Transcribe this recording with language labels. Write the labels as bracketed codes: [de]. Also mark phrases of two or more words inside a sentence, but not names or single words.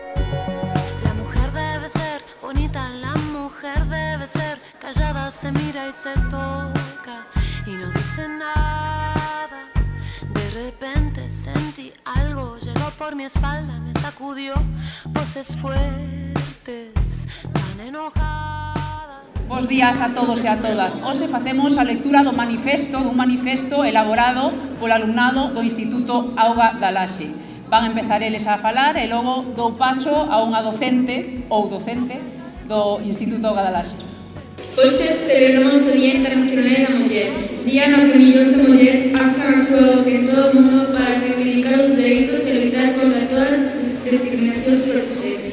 [es] La mujer debe ser bonita, la mujer debe ser callada, se mira y se toca y no dice nada. De repente sentí algo, llegó por mi espalda, me sacudió, voces fuertes, tan enojadas. [gl] Bos días a todos e a todas. Hoxe facemos a lectura dun manifesto elaborado polo alumnado do Instituto Auga da Laxe. Van empezar eles a falar e logo dou paso a unha docente do Instituto Auga da Laxe. Hoxe celebramos o Día Internacional da Muller, día no que millóns de muller alzan a súa voz en todo o mundo para reivindicar os dereitos e lutar contra todas as discriminacións por sexo.